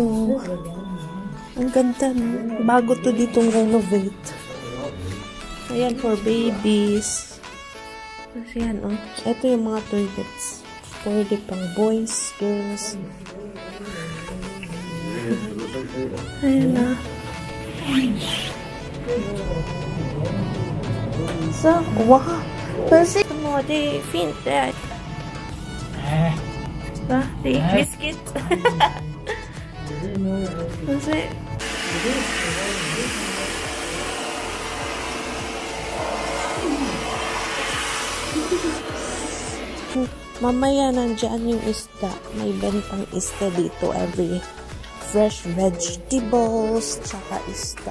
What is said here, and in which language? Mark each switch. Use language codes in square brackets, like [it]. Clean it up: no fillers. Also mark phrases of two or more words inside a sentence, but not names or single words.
[tl] Ang ganda, no? Bago to ditong renovate. Ayan, [en] for babies. [tl] Kasi yan, oh. Ito yung mga toilets. Pwede pang [en] boys, girls. [tl] Ayan na. [sv] Så, wow. Precis som det är fint där. Va? Det är biscuit. Precis. [tl] Mamaya nandyan yung isda. May bentang isda dito [en] every fresh vegetables [tl] tsaka isda.